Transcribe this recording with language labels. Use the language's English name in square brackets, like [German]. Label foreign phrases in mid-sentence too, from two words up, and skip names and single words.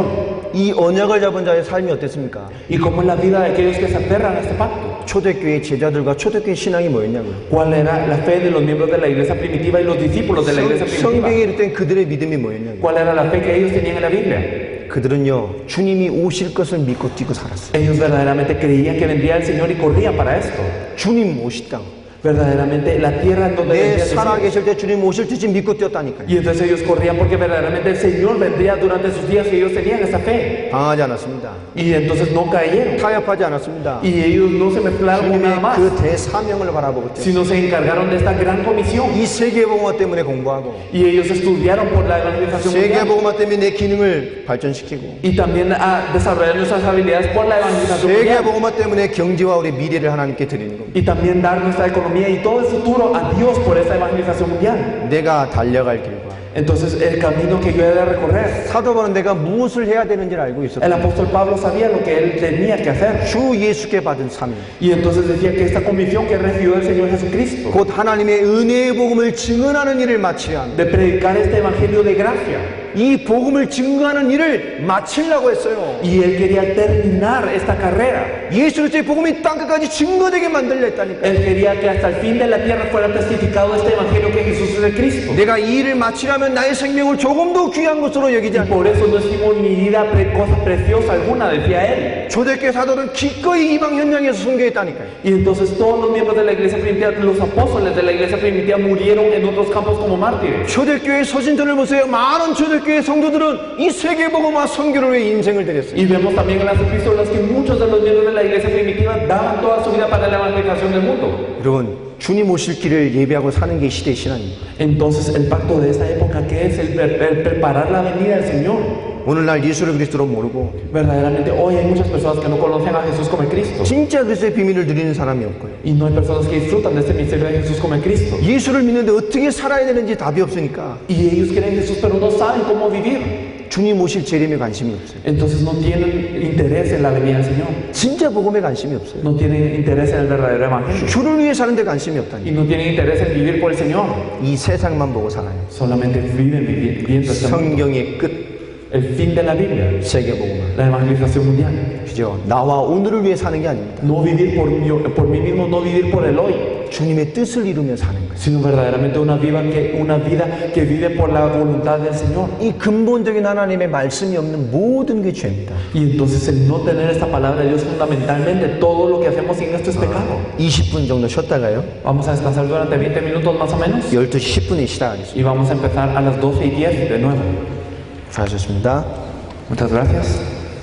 [Korean] 이 언약을 잡은 자의 삶이 어땠습니까? [Spanish] Y cómo es la vida de aquellos que se aferran a este pacto. [Korean] 초대교회 제자들과 초대교회 신앙이 뭐였냐고요? [Spanish] ¿Cuál era la fe de los miembros de la iglesia primitiva y los discípulos de la iglesia primitiva? [Korean] 성경에 이르된 그들의 믿음이 뭐였냐고요? [Spanish] ¿Cuál era la fe que ellos tenían en la Biblia? [Korean] 그들은요 주님이 오실 것을 믿고 뛰고 살았어요. [Spanish] Ellos verdaderamente creían que vendría el Señor y corrían para esto. [Korean] 주님 오실 땅. [Spanish] Verdaderamente la tierra en donde [Korean] 내 [Spanish] vendría el Señor. [Korean] 살아계실 때 주님 오실 때 믿고 뛰었다니까요. [Spanish] Y entonces ellos corrían porque verdaderamente el Señor vendría durante sus días y ellos tenían esa fe. [Korean] 당하지 않았습니다. [Spanish] Y entonces no cayeron. [Korean] 타협하지 않았습니다. [Spanish] Y ellos no se mezclaron con nada [Korean] 주님의 [Spanish] más, [Korean] 그 대사명을 바라보고 뛰었어요. [Spanish] sino se encargaron de esta gran comisión. [Korean] 이 세계복음화 때문에 공부하고 [Spanish] Y ellos estudiaron por la evangelización mundial. [Korean] 세계복음화 때문에 내 기능을 발전시키고 [Spanish] Y también a desarrollar nuestras habilidades por la evangelización mundial. [Korean] 세계복음화 때문에 경제와 우리 미래를 하나님께 드리는 겁니다. [Spanish] Y también dar nuestra economía y todo el futuro a Dios por esta evangelización mundial. [Korean] 내가 달려갈 길과 [Spanish] Entonces el camino que yo he de recorrer. [Korean] 사도 바울은 내가 무엇을 해야 되는지를 알고 [Spanish] El [Korean] 있었고 [Spanish] apóstol Pablo sabía lo que él tenía que hacer. [Korean] 주 예수께 받은 사명 [Spanish] Y entonces decía que esta comisión que recibió del Señor Jesucristo, [Korean] 곧 하나님의 은혜의 복음을 증언하는 일을 마쳐야 합니다. [Spanish] de predicar este evangelio de gracia. [Korean] 이 복음을 증거하는 일을 마치려고 했어요. [Spanish] Y él quería terminar esta carrera. [Korean] 예수 그리스도의 복음이 땅끝까지 증거되게 만들려 했다니까요. [Spanish] Él quería que hasta el fin de la tierra fuera testificado este evangelio que Jesús es el Cristo. [Korean] 내가 이 일을 마치려면 나의 생명을 조금 더 귀한 것으로 여기지 [Spanish] Y [Korean] 않고 [Spanish] por eso no estimo mi vida cosa preciosa alguna, decía él. [Korean] 초대교회 사도는 기꺼이 이방 현장에서 순교했다니까요. [Spanish] Y entonces todos los miembros de la iglesia primitiva, los apóstoles de la iglesia primitiva murieron en otros campos como mártires. [Korean] 초대교회 서신전을 보세요. 많은 초대교회 성도들은 이 세계복음화 선교를 위해 인생을 드렸어요. [Spanish] Y vemos también en las epístolas que muchos de los miembros de la iglesia primitiva daban toda su vida para la evangelización del mundo. [Korean] 여러분, 주님 오실 길을 예비하고 사는 게 시대의 신앙입니다. [Spanish] Entonces el pacto de esta época, que es el preparar la venida del Señor. [Korean] 오늘날 예수를 그리스도로 모르고 [Spanish] Verdaderamente hoy hay muchas personas que no conocen a Jesús como el Cristo. [Korean] 진짜 그리스도의 비밀을 누리는 사람이 없고요. [Spanish] Y no hay personas que disfrutan de este misterio de Jesús como el Cristo. [Korean] 예수를 믿는데 어떻게 살아야 되는지 답이 없으니까 [Spanish] Y ellos creen en Jesús pero no saben cómo vivir. [Korean] 주님 오실 재림에 관심이 없어요. [Spanish] Entonces no tienen interés en la venida del Señor. [Korean] 진짜 복음에 관심이 없어요. [Spanish] No tienen interés en el verdadero evangelio. [Korean] 주를 위해 사는데 관심이 [Spanish] Y [Korean] 없다니. [Spanish] no tienen interés en vivir por el Señor. [Korean] 이 세상만 보고 살아요. [Spanish] Solamente viven viviendo este mundo. [Korean] 성경의 끝 [Spanish] El fin de la Biblia, [Korean] 세계복음화. [Spanish] la evangelización mundial. [Korean] 그죠? 나와 오늘을 위해 사는 게 아닙니다. [Spanish] No vivir por mí mismo, no vivir por el hoy, [Korean] 주님의 뜻을 이루며 사는 거예요. [Spanish] sino verdaderamente una vida que vive por la voluntad del Señor. [Korean] 이 근본적인 하나님의 말씀이 없는 모든 게 죄입니다. [Spanish] Y entonces el no tener esta palabra de Dios, fundamentalmente todo lo que hacemos en esto es pecado. [Korean] 20분 정도 쉬었다가요. [Spanish] Vamos a descansar durante 20 minutos más o menos [Korean] 12시 10분에 시작하겠습니다. [Spanish] y vamos a empezar a las 12:10 de nuevo. [Korean] 수고하셨습니다. [Spanish] Muchas gracias.